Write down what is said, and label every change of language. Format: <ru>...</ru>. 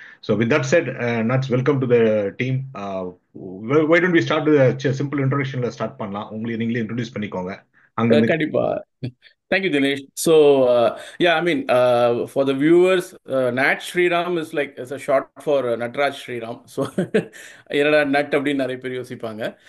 <en>So with that set, nuts welcome to the team. Why don't we start simple இன்ட்ரோடக்ஷன்ல start பண்ணலாம்.</en> <ta>உங்களை நீங்களே introduce பண்ணிக்கோங்க அங்கிருந்து.</ta> <en>Kadipa. Thank you, Dinesh. So, yeah, I mean, for the viewers, Nat Shriram is like it's a short for Natraj Shriram.</en> <ta>So, என்னடா nut அப்படின்னு நிறைய பேர் யோசிப்பாங்க.</ta>